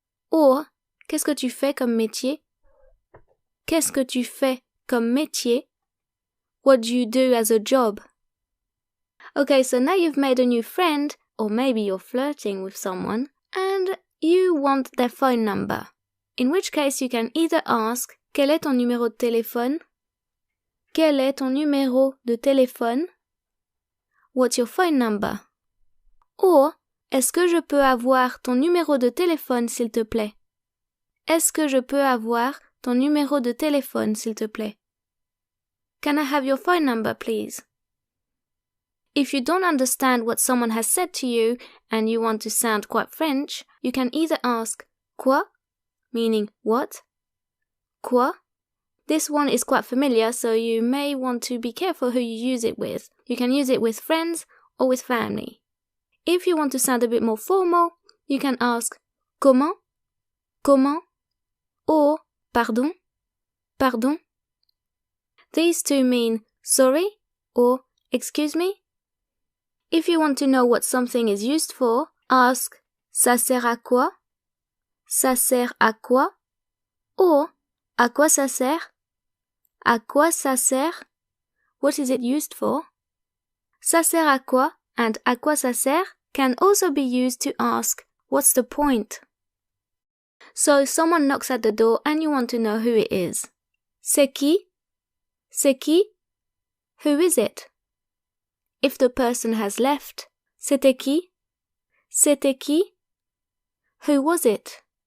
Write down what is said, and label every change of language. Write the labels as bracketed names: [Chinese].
[French] Or, qu'est-ce que tu fais comme métier? Qu'est-ce que tu fais comme métier? [English] What do you do as a job? Okay, so now you've made a new friend, or maybe you're flirting with someone, and you want their phone number. In which case you can either ask [French] quel est ton numéro de téléphone? Quel est ton numéro de téléphone? [English] What's your phone number? [French] Or, est-ce que je peux avoir ton numéro de téléphone s'il te plaît? Est-ce que je peux avoir ton numéro de téléphone s'il te plaît? [English] Can I have your phone number, please? If you don't understand what someone has said to you and you want to sound quite French, you can either ask quoi, meaning what? Quoi? This one is quite familiar, so you may want to be careful who you use it with. You can use it with friends or with family. If you want to sound a bit more formal, you can ask comment? Comment? Or pardon? Pardon? These two mean sorry or excuse me. If you want to know what something is used for, ask [French] ça sert à quoi? Ça sert à quoi? Or à quoi ça sert? À quoi ça sert? [English] What is it used for? [French] Ça sert à quoi and à quoi ça sert [English] can also be used to ask What's the point? So someone knocks at the door and you want to know who it is. [French] C'est qui? C'est qui? [English] Who is it? If the person has left, [French] c'était qui? C'était qui? [English] Who was it?